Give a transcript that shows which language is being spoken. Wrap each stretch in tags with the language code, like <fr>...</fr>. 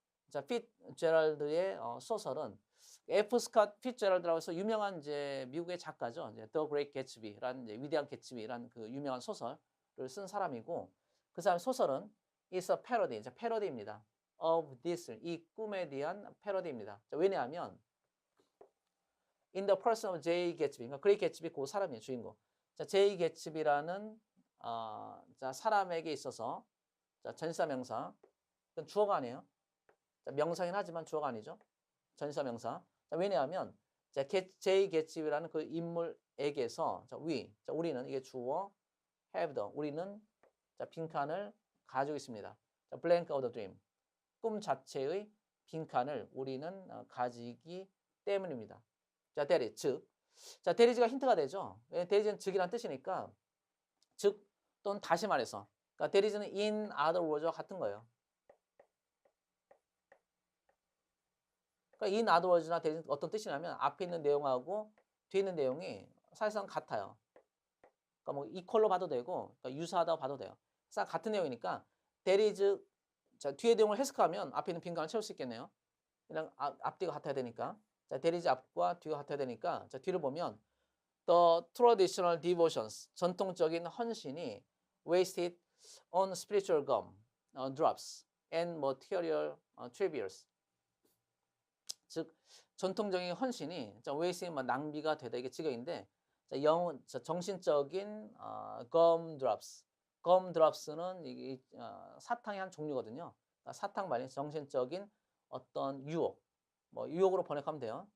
<ko>자, 피츠제럴드의 소설은 F. 스캇 피츠제럴드라고 해서 유명한 이제 미국의 작가죠. 이제 The Great Gatsby라는 이제 위대한 개츠비라는 그 유명한 소설을 쓴 사람이고 그 사람 소설은</ko> <en>is a parody,</en> <ko>자, 패러디입니다.</ko> <en>of this,</en> <ko>이 꿈에 대한 패러디입니다. 자, 왜냐하면</ko> <en>in the person of J.</en> <ko>Gatsby, 그러니까 그레이 개츠비 그 사람이에요, 주인공. 자, J. 개츠비라는 자, 사람에게 있어서 자, 전사명사, 그건 주어가 아니에요. 자, 명사긴 하지만 주어가 아니죠. 전사명사. 자, 왜냐하면 자, J. 개츠비라는 그 인물에게서 자, 자, 우리는 이게 주어</ko> <en>have the</en> <ko>우리는 자, 빈칸을 가지고 있습니다.</ko> <en>자, blank of the dream.</en> <ko>꿈 자체의 빈칸을 우리는 가지기 때문입니다. 자,</ko> <en>that is</en> <ko>즉. 자, that is가 힌트가 되죠. that is는 즉이란 뜻이니까 즉 또는 다시 말해서 그러니까 that is는</ko> <en>in other words</en> <ko>와 같은 거예요. 그러니까 in other words나 that is 어떤 뜻이냐면 앞에 있는 내용하고 뒤에 있는 내용이 사실상 같아요. 그러니까 뭐 equal로 봐도 되고 그러니까 유사하다고 봐도 돼요. 사실 같은 내용이니까 that is 자, 뒤에 내용을 해석하면 앞에 있는 빈칸을 채울 수 있겠네요. 그냥 앞뒤가 같아야 되니까. 자, that is 앞과 뒤가 같아야 되니까 자, 뒤를 보면</ko> <en>The traditional devotions,</en> <ko>전통적인 헌신이</ko> <en>wasted on spiritual gum, drops, and material trivials.</en> <ko>즉, 전통적인 헌신이 wasted, 낭비가 되다 이게 직역인데 자, 정신적인 gum drops. gum drops는 이게 사탕의 한 종류거든요. 그러니까 사탕 말인 정신적인 어떤 유혹, 뭐 유혹으로 번역하면 돼요.</ko>